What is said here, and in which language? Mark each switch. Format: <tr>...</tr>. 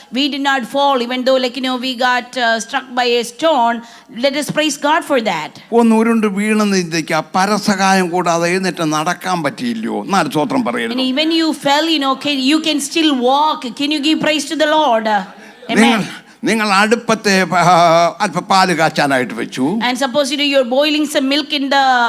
<en>We did not fall, even though we got struck by a stone. Let us praise God for that.</en> <ml>ഒന്ന് ഉരുണ്ട് വീണെന്ന് ചിന്തിക്കുക. പരസഹായം കൂടാതെ എന്നിട്ട് നടക്കാൻ പറ്റിയില്ലയോ? 4 സ്തോത്രം പറയരുതോ?</ml> <en>And even you fell, you can still walk. Can you give praise to the Lord? Amen.</en> <ml>നിങ്ങൾ അടുപ്പത്തെ അല്പം പാല് കാച്ചാനായിട്ട് വെച്ചു.</ml> <en>And suppose you're boiling some milk in the</en>